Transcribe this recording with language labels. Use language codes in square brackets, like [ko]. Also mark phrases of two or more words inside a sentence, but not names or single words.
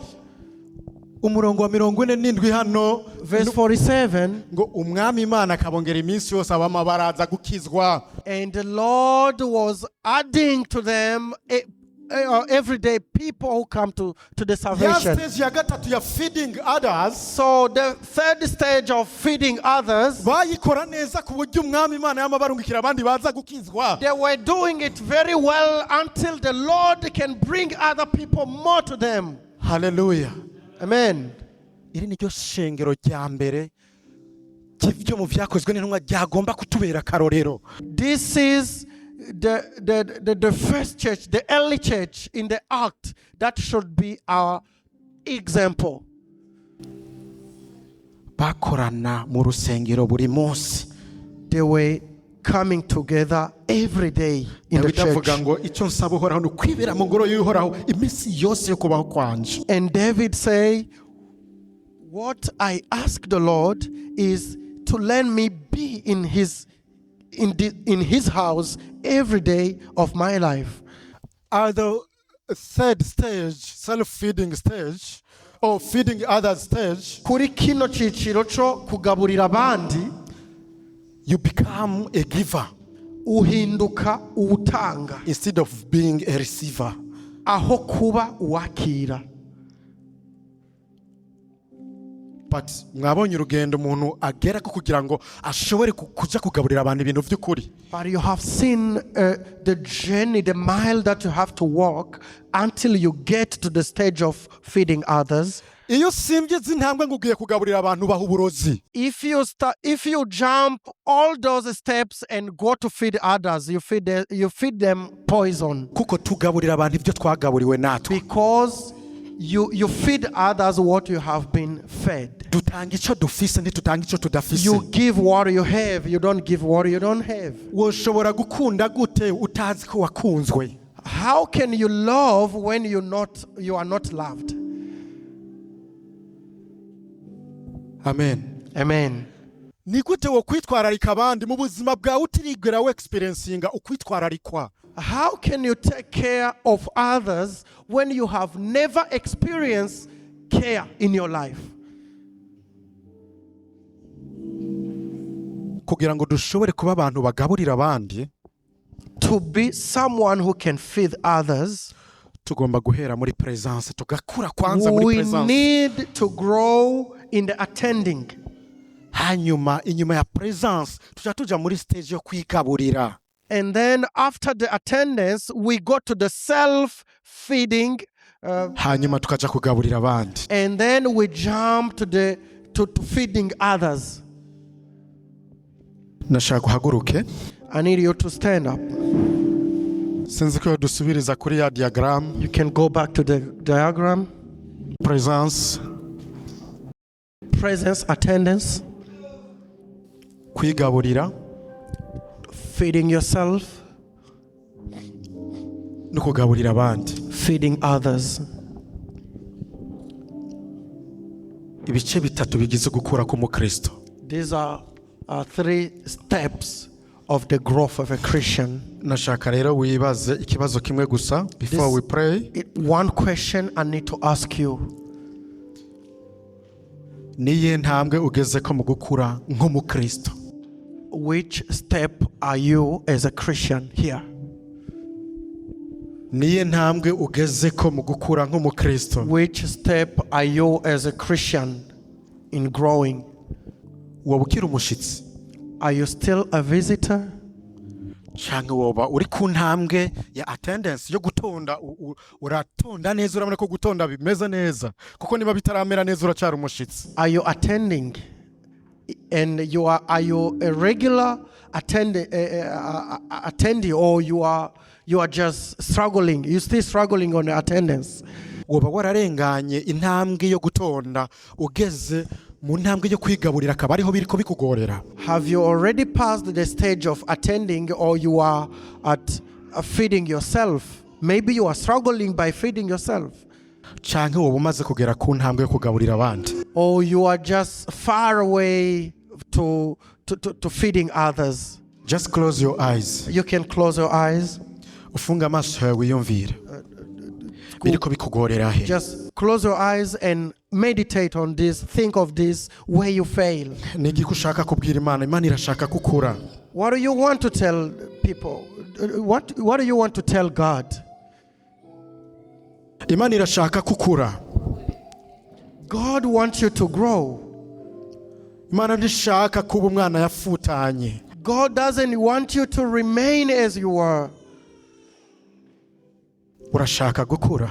[rn] Umurongo wa 47 hano, [en] Verse 47, [rn] ngo umwami Imana akabongera iminsi yose abama baraza gukizwa. [en] and the Lord was adding to them every day people who come to the [rn] Ya [en] salvation. [rn] stage ya gatatu ya [en] feeding others So the third stage of feeding others, [rn] bayikora neza ku buryo umwami Imana y'amabarungikira abandi baza gukizwa. [en] they were doing it very well until the Lord can bring other people more to them. Hallelujah. Amen. [rn] Iri ni ryo shengero rya mbere cy'ibyo mu vyakozwe n'intumwa ryagomba kutubera karorero. [en] This is the first church, the early church in the act that should be our example. [rn] Bakorana mu rusengero buri munsi. [en] They were coming together every day in the [rn] Dawidi avuga [en] church. [rn] ngo icyo nsaba uhoraho ni kwibera mu ngoro y'uhoraho iminsi yose yo kubaho kwanje. [en] And David say, what I ask the Lord is to let me be in his house every day of my life. At the third stage, self-feeding stage, or feeding others stage, [rn] Kuri kino ciciro cyo kugaburira abandi, [en] you become a giver [rn] uhinduka uwutanga [en] instead of being a receiver. [rn] aho kuba uwakira. But mwabonye urugendo umuntu agera ko kugira ngo ashobore kuja kugaburira abantu ibintu by'ukuri. [en] But you have seen the journey, the mile that you have to walk until you get to the stage of feeding others. [rn] Iyo simbye zintambwe ngo ugiye kugaburira abantu baha uburozi, [en] If you jump all those steps and go to feed others, you feed them poison, [rn] kuko tugaburira abantu ibyo twagaburiwe natwe. [en] because you feed others what you have been fed. [rn] Dutanga icyo dufise ntitutanga icyo tudafise. [en] You give what you have, you don't give what you don't have. [rn] Woshobora gukunda gute utazi ko wakunzwe? [en] How can you love when you are not loved? amen. Amen. [rn] Ni gute wo kwitwararika abandi mu buzima bwawe utirigera we experiencinga ukwitwararikwa? [en] How can you take care of others when you have never experienced care in your life? [rn] Kugira ngo dushobore kuba abantu bagaburira abandi, [en] To be someone who can feed others, [rn] tugomba guhera muri presence, tugakura kwanza muri [en] we presence. need to grow in the attending. [rn] Hanyuma inyuma ya presence tuja muri stage yo kwigaburira. [en] And then after the attendance, we go to the self-feeding, [rn] Hanyuma tukaja kugaburira abandi. [en] and then we jump to feeding others. [rn] Nashaka guhaguruke. [en] I need you to stand up. [rn] Sinzi ko dusubiriza kuri ya diagram. [en] You can go back to the diagram. Presence, Presence, attendance, [rn] kwigaburira, [en] feeding yourself, [rn] no kugaburira abandi. [en] feeding others. [rn] Ibice bitatu bigize gukura k'umukristo. [en] These are 3 steps of the growth of a Christian. [rn] Nashaka rero wibaze ikibazo kimwe gusa [en] before we pray. One question I need to ask you. [rn] Niye ntambwe ugeze ko mu gukura nk'umukristo? Which step are you as a Christian here? Niye ntambwe ugeze ko mu gukura nk'umukristo? [en] Which step are you as a Christian in growing? [rn] Woba ukiri umushitsi? [en] Are you still a visitor? [rn] Canke woba uri ku ntambwe ya attendance yo gutonda, uratonda neza, urabona ko gutonda bimeze neza, kuko niba bitaramera neza uracyari umushitsi. [en] Are you attending? And are you a regular attendee, or you are just struggling? You still struggling on the attendance? [rn] Woba wararenganye intambwe yo gutonda ugeze mu ntambwe yo kwigaburira, akaba ariho biriko bikugorera. [en] Have you already passed the stage of attending, or you are at feeding yourself? Maybe you are struggling by feeding yourself. [rn] Canke woba umaze kugera ku ntambwe yo kugaburira abandi. [en] Or you are just far away to feeding others. Just close your eyes. You can close your eyes. [rn] Ufunga amaso yawe wiyumvire. Biriko bikugorera he? [en] Just close your eyes and meditate on this. Think of this, where you fail. [rn] Ni iki ushaka kubwira Imana? Imana irashaka kukura. [en] What do you want to tell people? What do you want to tell God? [rn] Imana irashaka kukura. [en] God wants you to grow. [rn] Imana ntishaka kuba umwana yafutanye. [en] God doesn't want you to remain as you are. [rn] Urashaka gukura.